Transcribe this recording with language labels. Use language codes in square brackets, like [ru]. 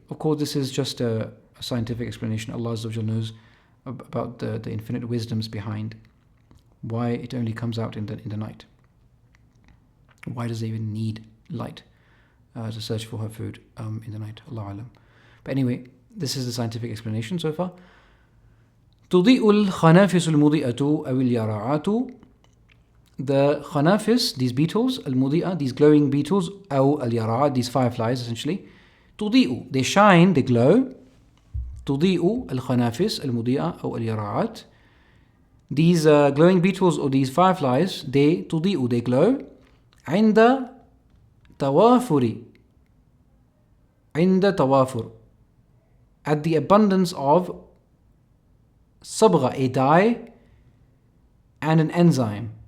[en] Of course, this is just a scientific explanation. Allah Azza wa Jal knows about the infinite wisdoms behind why it only comes out in the night. Why does it even need light to search for her food in the night? Allah Alam. But anyway, this is the scientific explanation so far. [ar] تضيء الخنافس المضيئة أو اليراعات. [en] The khanafis, these beetles, al-mudi'a, these glowing beetles, [ar] أو اليراعات, [en] these fireflies essentially. تضيء, they shine, they glow. [ar] تضيء الخنافس المضيئة أو اليراعات. [en] These glowing beetles or these fireflies, they تضيء, they glow. [ar] عند توافر, عند توافر, [en] at the abundance of صبغة, a dye, and an enzyme.